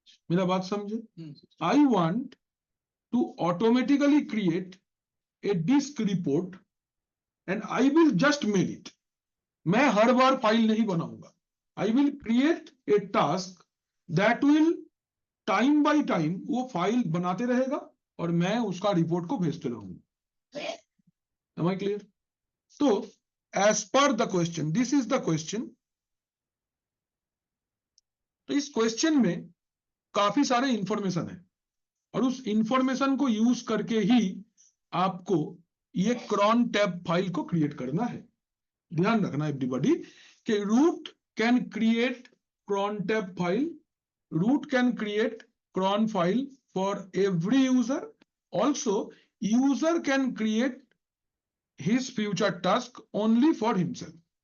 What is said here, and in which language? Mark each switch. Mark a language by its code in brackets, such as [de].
[hi] मेरा बात समझे? [en] I want to automatically create a disk report and I will just mail it. [hi] मैं हर बार file नहीं बनाऊंगा, [en] I will create a task that will time by time [hi] वो file बनाते रहेगा और मैं उसका रिपोर्ट को भेजते रहूंगा। [en] Am I clear? तो as per the question, this is the question. [hi] तो इस क्वेश्चन में काफी सारे इंफॉर्मेशन है और उस इंफॉर्मेशन को यूज करके ही आपको ये cron tab फाइल को क्रिएट करना है। ध्यान रखना [en] Everybody कि root can create cron tab file, root can create cron file for every user, also user can create his future task only for himself.